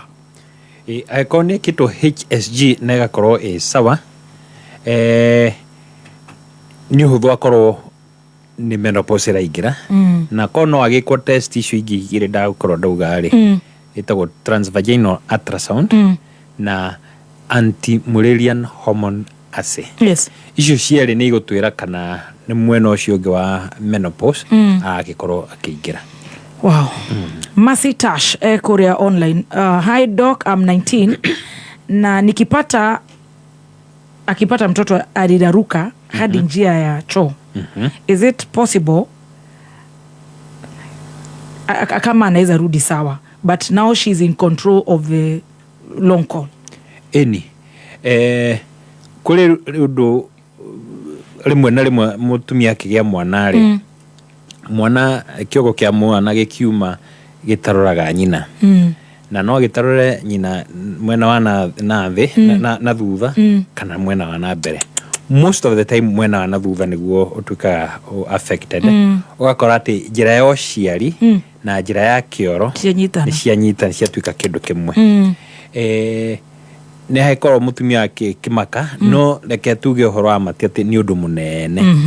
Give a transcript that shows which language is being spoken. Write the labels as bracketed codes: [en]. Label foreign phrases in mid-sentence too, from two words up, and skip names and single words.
[ki] Angĩkorwo nĩ ekĩtwo HSG na ĩgakorwo ĩ sawa nĩ ũhũthũ akorwo nĩ menopause ĩraingĩra na korwo no agĩkwo test icio ingĩ igĩrĩ ndagũkorwo ndauga-rĩ ĩtagwo [en] transvaginal ultrasound [ki] na [en] anti-Mullerian hormone assay. Yes. [ki] Icio cierĩ nĩ igũtwĩra kana nĩ mwena ũcio ũngĩ wa menopause agĩkorwo akĩingĩra. Wow. Mercy Tash kuria online. [en] Hi doc, I'm 19 [sw] na akipata mtoto aliraruka hadi njia ya choo. [en] Is it possible [sw] kama anaweza rudi sawa [en] but now she's in control of the long call? [ki] Kule undu rimwe na rimwe mutumia akigĩa mwana-rĩ mwana kĩogo kĩa mwana gĩkiuma gĩtaroraga nyina na no gĩtarore nyina mwena wa na thĩ na thutha kana mwena wa na mbere. [en] Most of the time [ki] mwena wa na thutha nĩguo ũtuĩkaga affected. Ũgakora atĩ njĩra ya ũciari na njĩra ya kĩoro nĩ cianyitana ciatuĩka kĩndũ kĩmwe. Nĩ haikorwo mutumia kĩmaka no reke tuge ũhoro wa mati atĩ nĩ ũndũ mũnene